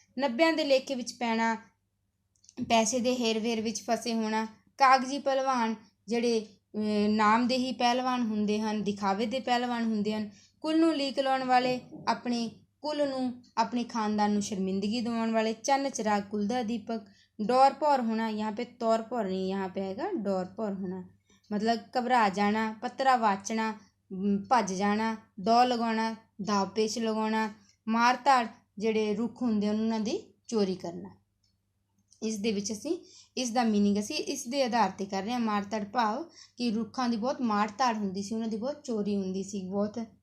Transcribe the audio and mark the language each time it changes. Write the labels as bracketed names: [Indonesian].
[Punjabi] 90 ਦੇ ਲੇਖੇ ਵਿੱਚ ਪੈਣਾ, ਪੈਸੇ ਦੇ ਹੇਰ-ਫੇਰ ਵਿੱਚ ਫਸੇ ਹੋਣਾ। ਕਾਗਜ਼ੀ ਪਹਿਲਵਾਨ ਜਿਹੜੇ ਨਾਮਦੇਹੀ ਪਹਿਲਵਾਨ ਹੁੰਦੇ ਹਨ, ਦਿਖਾਵੇ ਦੇ ਪਹਿਲਵਾਨ ਹੁੰਦੇ ਹਨ। ਕੁੱਲ ਨੂੰ ਲੀਕ ਲਾਉਣ ਵਾਲੇ, ਆਪਣੇ ਕੁੱਲ ਨੂੰ ਆਪਣੇ ਖਾਨਦਾਨ ਨੂੰ ਸ਼ਰਮਿੰਦਗੀ ਦਿਵਾਉਣ ਵਾਲੇ। ਚੰਨ ਚਿਰਾਗ ਕੁੱਲ ਦਾ ਦੀਪਕ। [Hindi] ਡੌਰ ਭੌਰ ਹੋਣਾ, यहाँ पे तौर भौर नहीं, यहाँ पे आएगा डौर भौर होना, मतलब घबरा जाना। पतरा वाचना, भज जाना। दौ लगाना, दाव पेच लगाना। [Punjabi] मार धाड़ ਜਿਹੜੇ ਰੁੱਖ ਹੁੰਦੇ ਹਨ ਉਹਨਾਂ ਦੀ ਚੋਰੀ ਕਰਨਾ। ਇਸ ਦੇ ਵਿੱਚ ਅਸੀਂ ਇਸ ਦਾ ਮੀਨਿੰਗ ਅਸੀਂ ਇਸ ਦੇ ਆਧਾਰ 'ਤੇ ਕਰ ਰਹੇ ਹਾਂ। ਮਾਰ ਧਾੜ ਭਾਵ ਕਿ ਰੁੱਖਾਂ ਦੀ ਬਹੁਤ ਮਾਰ ਧਾੜ ਹੁੰਦੀ ਸੀ, ਉਹਨਾਂ ਦੀ ਬਹੁਤ ਚੋਰੀ ਹੁੰਦੀ ਸੀ ਬਹੁਤ।